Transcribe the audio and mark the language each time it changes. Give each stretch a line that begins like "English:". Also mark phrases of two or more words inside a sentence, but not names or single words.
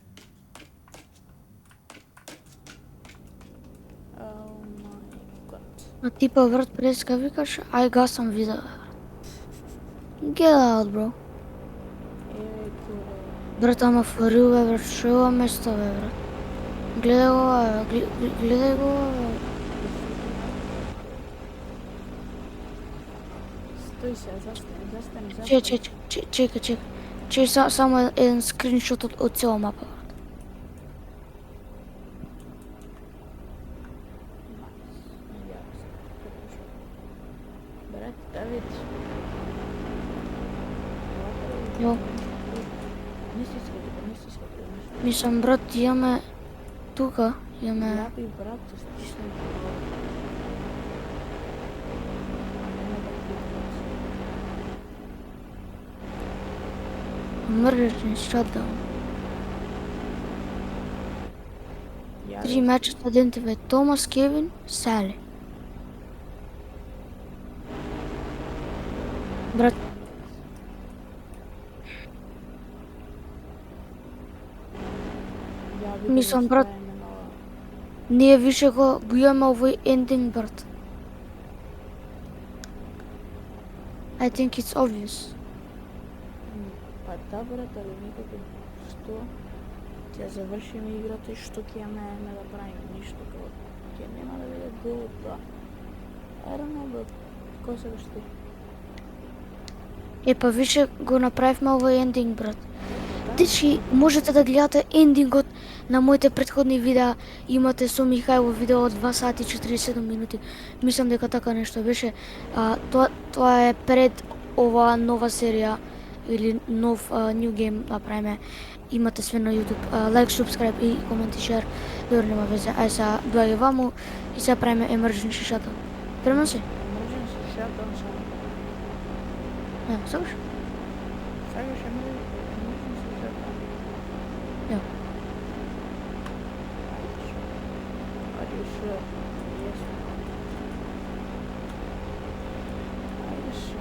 English: Oh my god.
Macedonian: А типа брат преска викаш, ај гасам видео.
English: Get out, bro.
Macedonian: Еве куре. Брат, ама
English: for real,
Macedonian: бе, брат, шо е ова место, бе, брат? Гледај го, бе, гледај го, бе. Стои се, застани. Чекај. Чекај само еден скриншот од цела мапа, брат. Брат, да видиш. Јо, Не си скати. мислам, брат, имаме тука, имаме... Лапи, брат, стисни.
English: Emergency shutdown.
Macedonian: Ја
English: 3 matches identified. Thomas, Kevin, Sally.
Macedonian: Брат, Мислам, брат, ние више го имаме овој ending, брат.
English: I think it's obvious.
Macedonian: Па да, брат, али некако што ќе завршиме играта и што ќе имаме да правиме, ништо како ќе нема да биде долго тоа.
English: I don't know,
Macedonian: брат. Кој се ти? Па више го направивме овој ending, брат. Дечки, можете да гледате ендингот на моите претходни видеа. Имате со Михајло видео од 2 сати 47 минути. Мислам дека така нешто беше. Тоа е пред ова нова серија или нов
English: new game
Macedonian: направиме. Имате све на YouTube. Лайк, subscribe и комент и шер. Добро, нема везе. Ај сега доаѓа ваму и сега правиме
English: emergency shutdown.
Macedonian: Премам се?
English: Emergency shutdown само.
Macedonian: Сакаш? Сакаш
English: emergency shutdown?
Macedonian: Ја.
English: Are you sure? Yes.
Macedonian: Ајде ша.